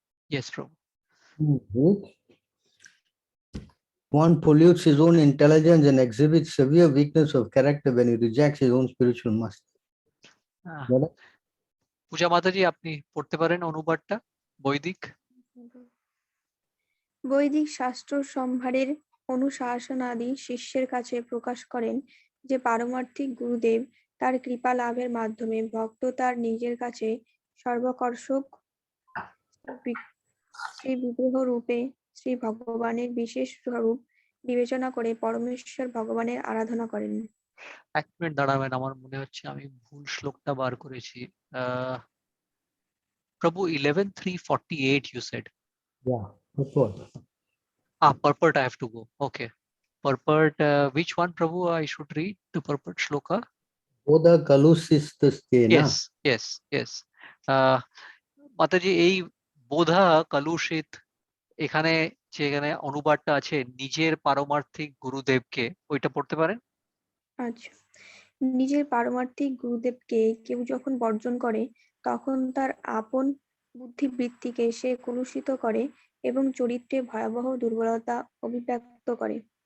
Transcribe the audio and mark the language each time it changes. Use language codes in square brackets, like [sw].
[en] Yes, Prabhu. Good. One pollutes his own intelligence and exhibits severe weakness of character when he rejects his own spiritual master. Got it? [bn] পূজা মাতাজি, আপনি পড়তে পারেন অনুবাদটা বৈদিক। বৈদিক শাস্ত্র সম্ভারের অনুশাসনাদি শিষ্যের কাছে প্রকাশ করেন যে পারমার্থিক গুরুদেব তার কৃপা লাভের মাধ্যমে ভক্ত তার নিজের কাছে সর্বকর্ষক শ্রী বিগ্রহ রূপে শ্রী ভগবানের বিশেষ স্বরূপ বিবেচনা করে পরমেশ্বর ভগবানের আরাধনা করেন। এক মিনিট দাঁড়াবেন, আমার মনে হচ্ছে আমি ভুল শ্লোকটা বার করেছি। [en] Prabhu 11:3:48 you said. Yeah. Purport. Purport I have to go. Okay. Purport, which one, Prabhu, I should read the purport shloka? [sa] Bodha kalusistastena. [en] Yes. [bn] মাতাজি, এই বোধা কালুষিত, এখানে অনুবাদটা আছে নিজের পারমার্থিক গুরুদেবকে, ওইটা পড়তে পারেন? আচ্ছা, নিজের পারমার্থিক গুরুদেবকে কেউ যখন বর্জন করে তখন তার আপন বুদ্ধিবৃত্তিকে সে কলুষিত করে এবং চরিত্রে ভয়াবহ দুর্বলতা অভিব্যক্ত করে।